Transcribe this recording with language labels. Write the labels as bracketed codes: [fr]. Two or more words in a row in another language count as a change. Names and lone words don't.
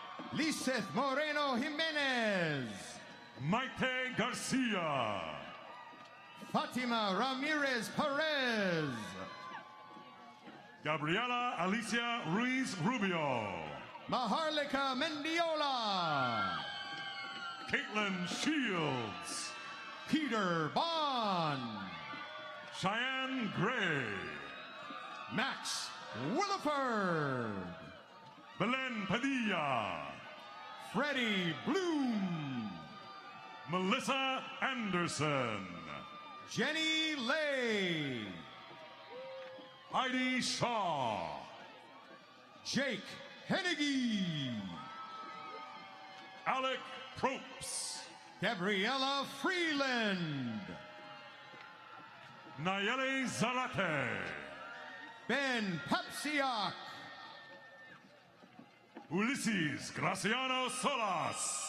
[en] Liseth Moreno Jimenez. Maite Garcia. Fatima Ramirez Perez. Gabriela Alicia Ruiz Rubio. Maharlika Mendiola. Caitlin Shields. Peter Bond. Cheyenne Gray. Max Williford. Belen Padilla. Freddie Bloom. Melissa Anderson. Jenny Lay. Heidi Shaw. Jake Hennigy. Alec Propes. Gabriella Freeland. Nayeli Zarate. Ben Papsiak. Ulysses Graciano Solas.